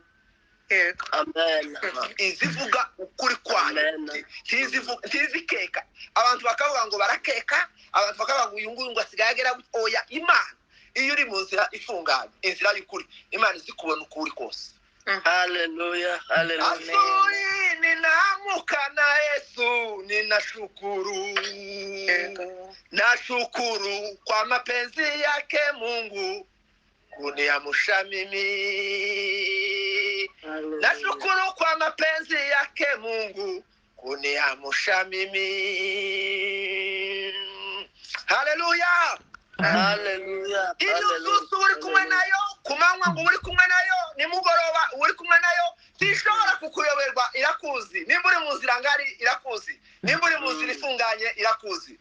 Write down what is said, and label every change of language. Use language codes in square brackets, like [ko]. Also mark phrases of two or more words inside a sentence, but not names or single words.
[rw] Amen. Izivuga ukuri kwayo, ntizikeka. Abantu bakavuga ngo barakeka, abantu bakavuga ngo uyu nguyu ngo asigaye agera. Oya, Imana iyo uri mu nzira ifunganye, inzira y'ukuri, Imana izikubona ukuri kose. Haleluya. Haleluya. [sw] Asubuhi ninaamka na Yesu ninashukuru. Nashukuru kwa mapenzi yake Mungu kuniamsha mimi. Nashukuru kwa mapenzi yake Mungu kuniamsha mimi. Haleluya. Haleluya. [rw] Inususu uri kumwe nayo, kumanywa ngo uri kumwe nayo, nimugoroba uri kumwe nayo, tishobora kukuyoberwa, irakuzi. Nimba uri mu nzira ngari irakuzi, nimba uri mu nzira ifunganye irakuzi.